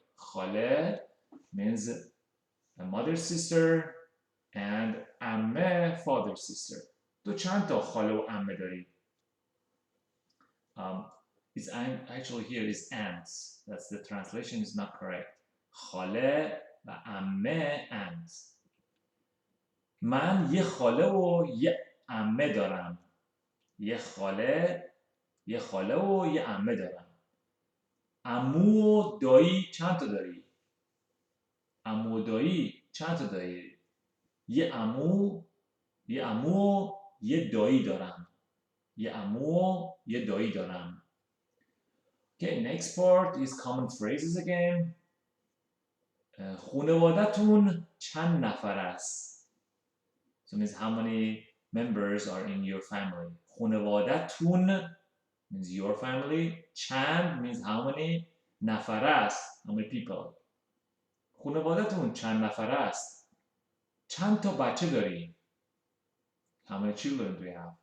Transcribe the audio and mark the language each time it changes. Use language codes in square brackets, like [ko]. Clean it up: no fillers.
[en] خاله means a mother's sister and عمه father's sister. [fa] تو چند تا خاله و عمه داری. [en] It's actually here is aunts. That's the translation is not correct. [fa] خاله و عمه aunts. من یه خاله و یه عمه دارم. یه خاله و یه عمه دارم. عمو و دایی چند تا داری؟ عمو و دایی چند تا داری؟ یه عمو و یه دایی دارم. یه عمو و یه دایی دارم. [en] Okay, next part is common phrases again. [fa] خانوادتون چند نفر است؟ [en] So it means how many members are in your family. خانوادتون means your family. چند means how many. [fa] نفر است [en] how many people. [fa] خانوادتون چند نفر است؟ چند تا بچه داری؟ [en] How many children do you have?